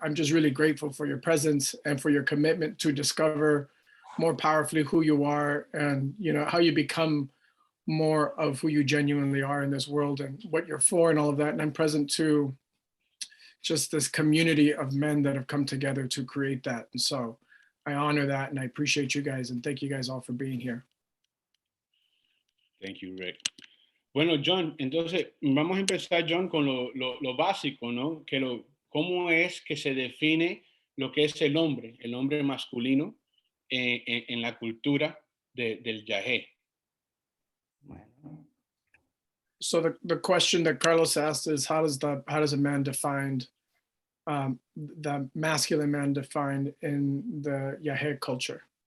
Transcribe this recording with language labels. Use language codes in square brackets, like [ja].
[en] I'm just really grateful for your presence and for your commitment to discover more powerfully who you are and, how you become more of who you genuinely are in this world and what you're for and all of that. And I'm present to just this community of men that have come together to create that. And so I honor that and I appreciate you guys and thank you guys all for being here. Thank you, Rick. [es] Bueno, John, entonces vamos a empezar, John, con lo básico, ¿no? ¿Cómo es que se define lo que es el hombre masculino en la cultura del Yahé? Bueno, [en] So the question that Carlos asked is how does a man defined, the masculine man defined in the Yahé culture?